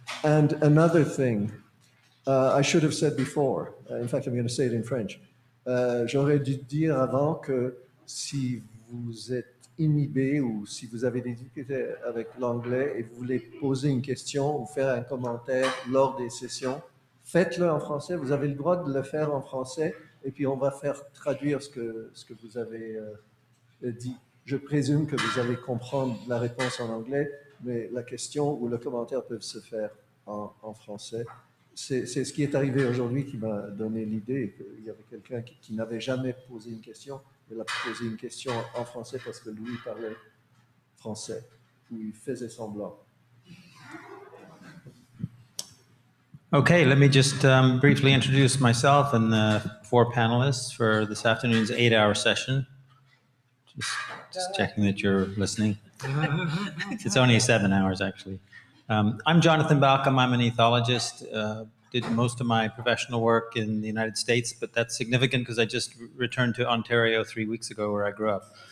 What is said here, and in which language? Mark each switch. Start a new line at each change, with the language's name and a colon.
English: And another thing, I should have said before, in fact, I'm going to say it in French.
French: J'aurais dû dire avant que si vous êtes inhibé ou si vous avez des difficultés avec l'anglais et vous voulez poser une question ou faire un commentaire lors des sessions, faites-le en français. Vous avez le droit de le faire en français et puis on va faire traduire ce que vous avez dit. Je présume que vous allez comprendre la réponse en anglais, mais la question ou le commentaire peuvent se faire en français. C'est ce qui est arrivé aujourd'hui qui m'a donné l'idée. Il y avait quelqu'un qui n'avait jamais posé une question. Il a posé une question en français parce que lui parlait français, ou il faisait semblant.
English: Okay, let me just briefly introduce myself and the 4 panelists for this afternoon's 8-hour session. Just checking that you're listening. It's only 7 hours, actually. I'm Jonathan Balcombe. I'm an ethologist. Did most of my professional work in the United States, but that's significant because I just returned to Ontario 3 weeks ago, where I grew up.